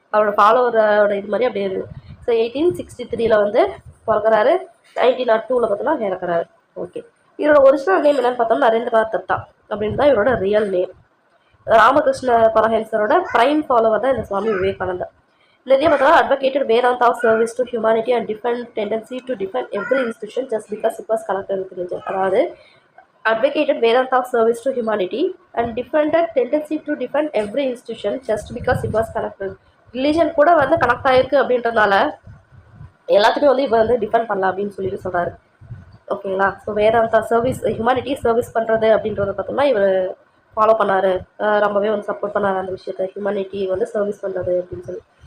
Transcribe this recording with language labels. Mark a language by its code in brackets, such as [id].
[ta] அவரோட ஃபாலோவரோட இது மாதிரி அப்படியே இருக்குது. ஸோ 1863 வந்து பிறக்கிறாரு, 1902 பார்த்தோன்னா இறக்குறாரு. ஓகே, இவரோட ஒரிஜினல் நேம் என்னன்னு பார்த்தோம்னா நரேந்திரநாத் தத்தா அப்படின்னு தான் இவரோட real name. Ramakrishna பரமஹம்சரோட prime follower தான் இந்த சுவாமி விவேகானந்தா. நிறைய பார்த்தா [en] advocated Vedanta of service to humanity and defend tendency to defend every institution just because it was connected with religion. [ta] அதாவது [en] advocated Vedanta of service to humanity and defended tendency to defend every institution just because it was connected. [ta] Religion கூட வந்து connect ஆகிருக்கு அப்படின்றதுனால எல்லாத்துக்குமே வந்து இப்போ வந்து defend பண்ணலாம் அப்படின்னு சொல்லிட்டு சொல்கிறாரு. ஓகேங்களா. So Vedanta service, humanity service பண்ணுறது அப்படின்றத பார்த்தோம்னா இவர் ஃபாலோ பண்ணார், ரொம்பவே வந்து சப்போர்ட் பண்ணார் அந்த விஷயத்த, ஹியூமனிட்டி வந்து சர்வீஸ் பண்ணுறது அப்படின்னு சொல்லி.